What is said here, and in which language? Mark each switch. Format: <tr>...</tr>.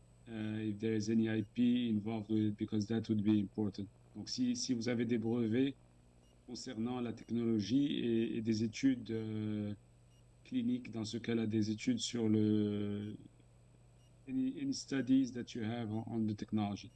<en>If there is any IP involved with it, because that would be important.</en> <fr>Donc si vous avez des brevets concernant la technologie et des études cliniques, dans ce cas-là, des études sur le...</fr> <en>Any studies that you have on the technology?</en>